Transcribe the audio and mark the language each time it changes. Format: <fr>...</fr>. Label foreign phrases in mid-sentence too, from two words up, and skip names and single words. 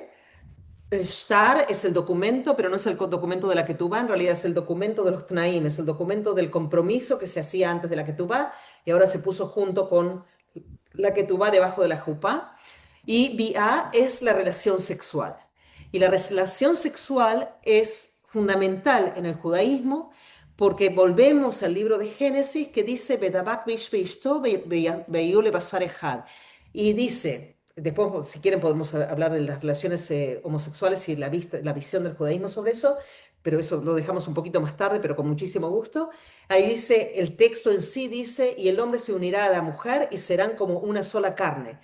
<es>El shtar es el documento, pero no es el documento de la Ketubá, en realidad es el documento de los Tnaim, es el documento del compromiso que se hacía antes de la Ketubá y ahora se puso junto con la Ketubá debajo de la Jupá. Y Bi'a es la relación sexual. Y la relación sexual es fundamental en el judaísmo porque volvemos al libro de Génesis que dice</es> <he>ודבק איש באשתו והיו לבשר אחד.</he> <es>Y dice, después si quieren podemos hablar de las relaciones homosexuales y la visión del judaísmo sobre eso, pero eso lo dejamos un poquito más tarde, pero con muchísimo gusto. Ahí dice, el texto en sí dice, y el hombre se unirá a la mujer y serán como una sola carne.</es>